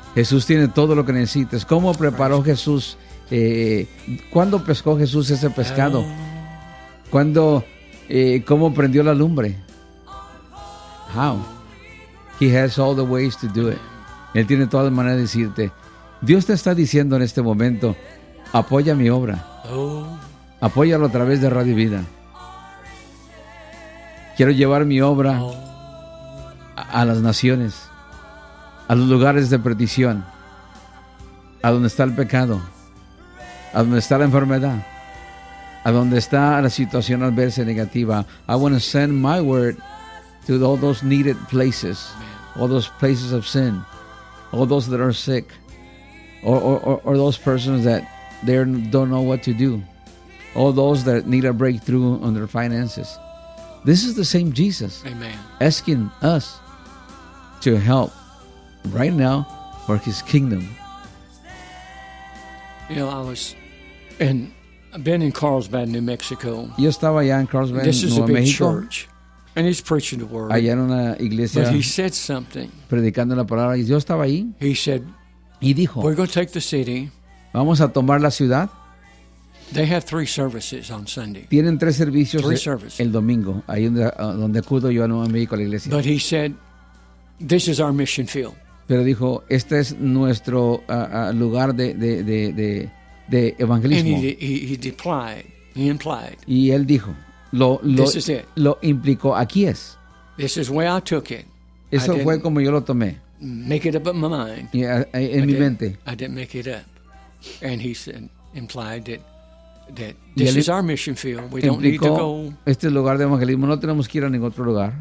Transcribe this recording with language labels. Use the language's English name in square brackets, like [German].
[Spanish] Jesús tiene todo lo que necesitas. ¿Cómo preparó Jesús? ¿Cuándo pescó Jesús ese pescado? ¿Cómo prendió la lumbre? [English] How? He has all the ways to do it. [Spanish] Él tiene todas las maneras de decirte. Dios te está diciendo en este momento, apoya mi obra. Apóyalo a través de Radio Vida. Quiero llevar mi obra a las naciones, a los lugares de perdición, a donde está el pecado, a donde está la enfermedad, a donde está la situación adversa y negativa. [English] I want to send my word to all those needed places, all those places of sin, all those that are sick, or those persons that they don't know what to do, all those that need a breakthrough on their finances. This is the same Jesus. Amen. Asking us to help right now for his kingdom. You know, I've been in Carlsbad, New Mexico. [Spanish] Yo estaba allá en Carlsbad, [English] this is [Spanish] Nueva [English] a big [Spanish] Mexico. [English] Church. And he's preaching the word. [Spanish] Allá en una iglesia, [English] but he said something. [Spanish] Predicando la palabra. Yo estaba ahí. [English] He said, [Spanish] y dijo, [English] we're going to take the city. [Spanish] Vamos a tomar la ciudad. [English] They have three services on Sunday. [Spanish] Tienen tres servicios [English] three services. [Spanish] El domingo. Ahí donde acudo yo a Nueva Mexico, a la iglesia. [English] But he said, this is our mission field. [Spanish] Pero dijo, este es nuestro lugar de evangelismo. [English] And he implied. He implied. [Spanish] Y él dijo, [English] this is it. [Spanish] Lo implicó, aquí es. [English] This is where I took it. [Spanish] Eso fue como yo lo tomé. [English] Make it up in my mind. [Spanish] Yeah, en mi mente. [English] I didn't make it up. And he said, implied that this is our mission field. We don't need to go. [Spanish] Este lugar de evangelismo no tenemos que ir a ningún otro lugar.